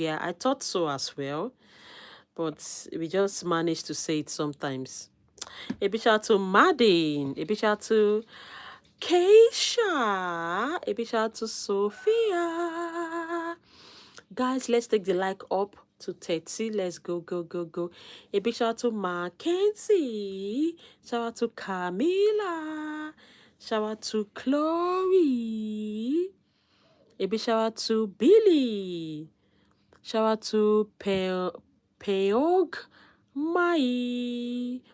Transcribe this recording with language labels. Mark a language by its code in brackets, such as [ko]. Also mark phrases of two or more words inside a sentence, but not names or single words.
[en] Yeah, I thought so as well. But we just managed to say it sometimes. A big shout out to Madden. A big shout out to Keisha. A big shout out to Sophia. Guys, let's take the like up to 30. Let's go, go, go, go. A big shout out to Mackenzie. Shout out to Camila. Shout out to Chloe. A big shout out to Billy. Shout out to Peog Mai.